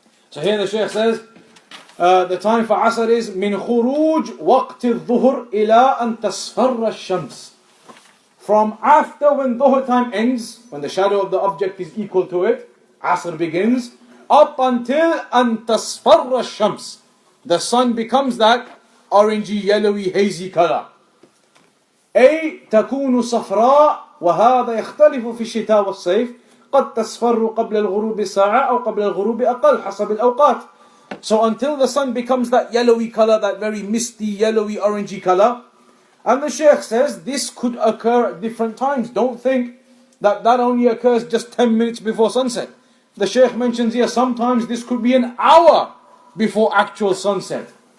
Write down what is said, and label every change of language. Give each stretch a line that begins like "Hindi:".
English: So here the Shaykh says, the time for Asr is
Arabic: من خروج وقت الظهر إلى أن تصفر الشمس.
English: From after when Dhuhr time ends, when the shadow of the object is equal to it, Asr begins, up until
Arabic: أن تصفر الشمس.
English: The sun becomes that orangey, yellowy, hazy color.
Arabic: أي تكون صفراء وهذا يختلف في الشتاء والصيف قد تصفر قبل الغروب ساعة أو قبل الغروب أقل حسب الأوقات.
English: So until the sun becomes that yellowy color, that very misty, yellowy, orangey color. And the Shaykh says this could occur at different times. Don't think that that only occurs just 10 minutes before sunset. The Shaykh mentions here sometimes this could be an hour before actual sunset.